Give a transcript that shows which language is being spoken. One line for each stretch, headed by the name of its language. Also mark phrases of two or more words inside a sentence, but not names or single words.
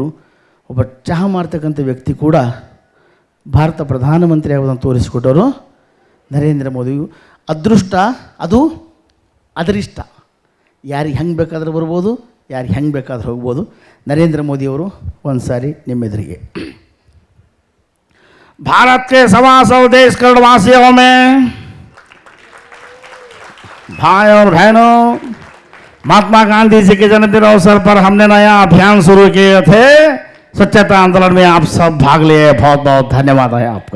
Kannada: ಒಬ್ಬ ಚಹಾ ಮಾರ್ತಕ್ಕಂಥ ವ್ಯಕ್ತಿ ಕೂಡ ಭಾರತ ಪ್ರಧಾನಮಂತ್ರಿ ಆಗೋದನ್ನು ತೋರಿಸಿಕೊಟ್ಟರು ನರೇಂದ್ರ ಮೋದಿಯು. ಅದೃಷ್ಟ ಅದು ಅದರಿಷ್ಟ, ಯಾರಿಗೆ ಹೆಂಗೆ ಬೇಕಾದ್ರೆ ಬರ್ಬೋದು, ಯಾರಿಗೆ ಹೆಂಗೆ ಬೇಕಾದ್ರೆ ಹೋಗ್ಬೋದು. ನರೇಂದ್ರ ಮೋದಿಯವರು ಒಂದು ಸಾರಿ ನಿಮ್ಮೆದುರಿಗೆ.
Hindi: भारत के 125 देश करोड़वासियों में भाई और बहनों, महात्मा गांधी जी के जन्मदिन अवसर पर हमने नया अभियान शुरू किए थे स्वच्छता आंदोलन में आप सब भाग लिए, बहुत बहुत धन्यवाद है आपका।